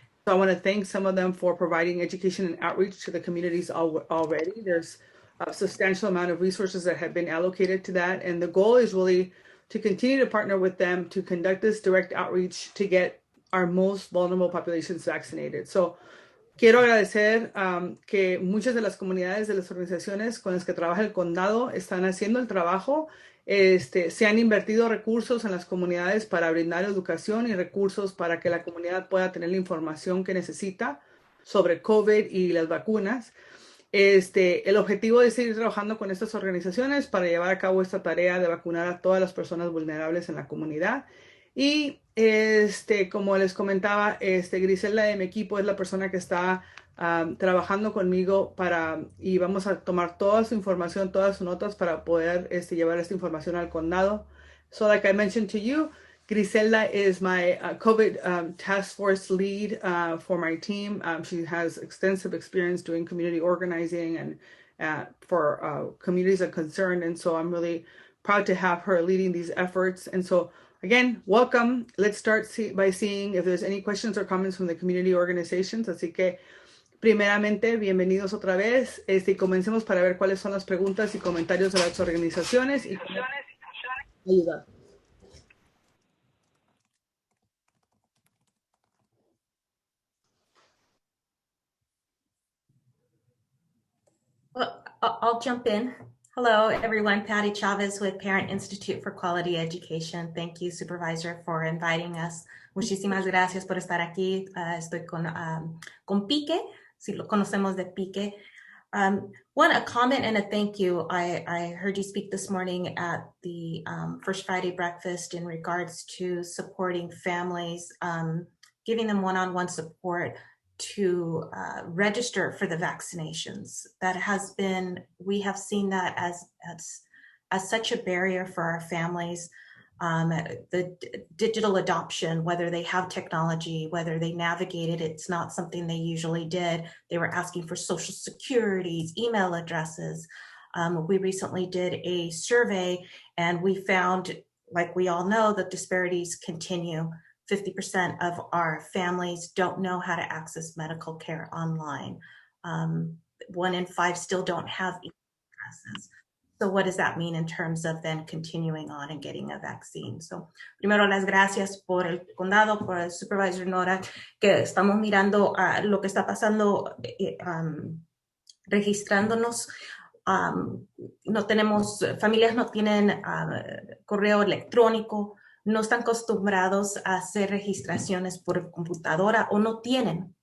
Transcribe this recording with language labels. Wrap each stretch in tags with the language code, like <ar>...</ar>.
<en>So I want to thank some of them for providing education and outreach to the communities already. There's a substantial amount of resources that have been allocated to that. And the goal is really to continue to partner with them to conduct this direct outreach to get our most vulnerable populations vaccinated.</en> <es>So quiero agradecer que muchas de las comunidades de las organizaciones con las que trabaja el condado están haciendo el trabajo. Se han invertido recursos en las comunidades para brindar educación y recursos para que la comunidad pueda tener la información que necesita sobre COVID y las vacunas. El objetivo es seguir trabajando con estas organizaciones para llevar a cabo esta tarea de vacunar a todas las personas vulnerables en la comunidad. Y como les comentaba, Griselda de mi equipo es la persona que está trabajando conmigo y vamos a tomar toda su información, todas sus notas para poder llevar esta información al condado.</es> <en>So like I mentioned to you, Griselda is my COVID task force lead for my team. She has extensive experience doing community organizing and for communities of concern. And so I'm really proud to have her leading these efforts. And so again, welcome. Let's start by seeing if there's any questions or comments from the community organizations.</en> <es>Así que primeramente, bienvenidos otra vez. Y comencemos para ver cuáles son las preguntas y comentarios de las organizaciones y ayudar.</es> <en>Well, I'll jump in. Hello, everyone. Patty Chavez with Parent Institute for Quality Education. Thank you, Supervisor, for inviting us.</en> <es>Muchísimas gracias por estar aquí. Estoy con PIQE, si lo conocemos de PIQE.</es> <en>A comment and a thank you. I heard you speak this morning at the First Friday breakfast in regards to supporting families, giving them one-on-one support to register for the vaccinations. We have seen that as such a barrier for our families. The digital adoption, whether they have technology, whether they navigated, it's not something they usually did. They were asking for social securities, email addresses. We recently did a survey and we found, like we all know, that disparities continue. 50% of our families don't know how to access medical care online. 1 in 5 still don't have email addresses. So what does that mean in terms of then continuing on and getting a vaccine?</en> <es>So primero las gracias por el condado, por el Supervisor Nora, que estamos mirando lo que está pasando, registrándonos. No tenemos, familias no tienen correo electrónico, no están acostumbrados a hacer registraciones por computadora o no tienen.</es>